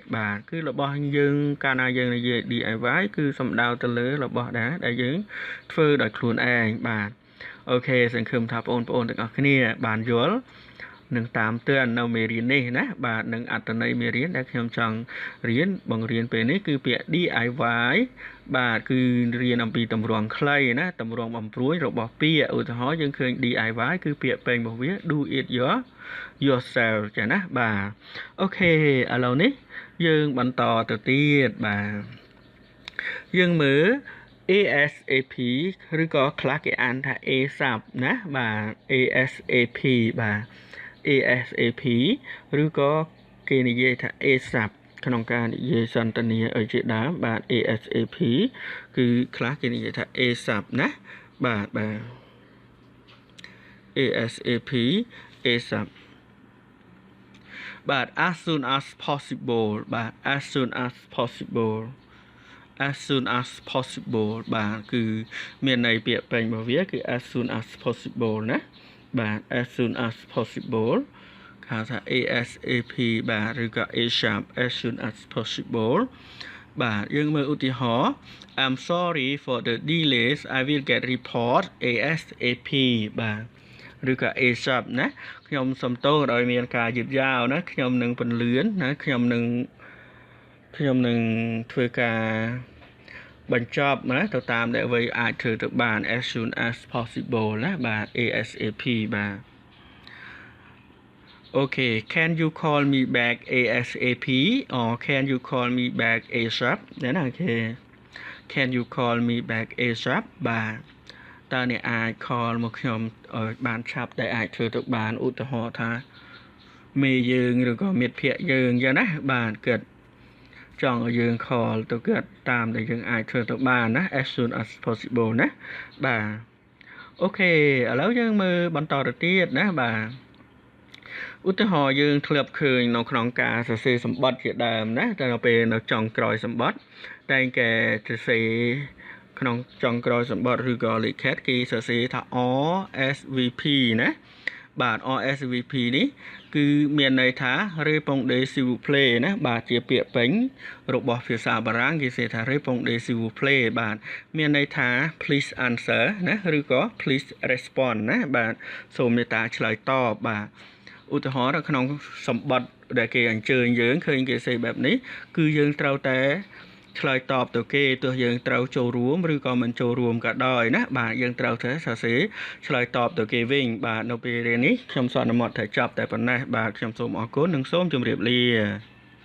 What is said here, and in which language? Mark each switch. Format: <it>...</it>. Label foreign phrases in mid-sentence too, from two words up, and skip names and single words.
<km>បាទគឺរបស់យើងកាលណាយើងនិយាយ DIY គឺសំដៅទៅលើរបស់ដែលយើងធ្វើដោយខ្លួនឯងបាទអូខេសង្ឃឹមថាបងប្អូនទាំងអស់គ្នាបានយល់ នឹងតាមទឿននៅមេរៀននេះណាបាទនឹងអត្ថន័យមេរៀនដែលខ្ញុំចង់រៀនបង្រៀនពេលនេះគឺពាក្យ DIY បាទ គឺរៀនអំពីទម្រង់ខ្លីណាទម្រង់បំព្រួយរបស់ពាក្យឧទាហរណ៍យើងឃើញ DIY គឺពាក្យពេញរបស់វា</km> <en>do it yourself</en> <km>ចាណាបាទអូខេឥឡូវនេះយើងបន្តទៅទៀតបាទយើងមើល ASAP ឬក៏ខ្លះគេអានថា ASAP ណាបាទ ASAP បាទ ASAP ឬក៏គេនិយាយថា ASAP ក្នុងការនិយាយសន្ទនាឲ្យជាដើមបាទ ASAP គឺខ្លះគេនិយាយថា ASAP ណាបាទ</km> <en>ASAP ASAP បាទ as soon as possible បាទ as soon as possible as soon as possible</en> <km>បាទគឺមានន័យពាក្យ ពេញរបស់វាគឺ</km> <en>as soon as possible</en> <km>ណាបាទ</km> <en>as soon as possible</en> <km>ហៅថា ASAP បាទឬក៏</km> <en>ASAP as soon as possible</en> <km>បាទយើងមើលឧទាហរណ៍</km> <en>I'm sorry for the delays I will get report ASAP</en> <km>បាទឬក៏ ASAP ណាខ្ញុំសូមទោសដោយមានការយឺតយ៉ាវណាខ្ញុំនឹងពន្លឿនណាខ្ញុំនឹង ធ្វើការបញ្ចប់ណាទៅតាមដែលអ្វីអាចធ្វើទៅបាន</km> <en>as soon as possible</en> <km>ណាបាទ ASAP បាទ</km> <en>Okay, can you call me back ASAP or can you call me back ASAP</en> <km>ណាអូខេ</km> <en>Can you call me back ASAP</en> <km>បាទតើអ្នកអាច call មកខ្ញុំឲ្យបានឆាប់ដែលអាចធ្វើទៅបានឧទាហរណ៍ ថាមេយើងឬក៏មិត្តភ័ក្តិយើងអញ្ចឹងណាបាទគិតចង់ឲ្យយើង call ទៅគាត់តាមដែលយើងអាចធ្វើទៅបានណា</km> <en>as soon as possible</en> <km>ណាបាទអូខេឥឡូវយើងមើលបន្តទៅទៀតណាបាទ ឧទាហរណ៍យើងធ្លាប់ឃើញនៅក្នុងការសរសេរសម្បត្តិជាដើមណាតែដល់ពេលនៅចុងក្រោយសម្បត្តិតែគេសរសេរក្នុងចុងក្រោយសម្បត្តិ ឬក៏លិខិតគេសរសេរថា RSVP ណាបាទ RSVP នេះគឺមានន័យថា</km> <fr>répondez s'il vous plaît</fr> <km>ណាបាទជាពាក្យពេញរបស់ភា សាបារាំងគេនិយាយថា</km> <fr>répondez s'il vous plaît</fr> <km>បាទមានន័យថា</km> <en>please answer</en> <km>ណាឬក៏</km> <en>please respond</en> <km>ណាបាទសូមមេត្តាឆ្លើយតបបាទឧទាហរណ៍នៅក្នុងសម្បត្តិដែលគេអញ្ជើញយើងឃើញគេសេបែបនេះគឺយើងត្រូវតែឆ្លើយតបទៅគេទោះយើងត្រូវចូលរួមឬក៏មិនចូលរួមក៏ដោយណាបាទយើងត្រូវតែសរសេរឆ្លើយតបទៅគេវិញបាទនៅពេលរៀននេះខ្ញុំសន្មតថាចប់តែប៉ុណ្ណេះបាទខ្ញុំសូមអរគុណនិងសូមជម្រាបលា</km>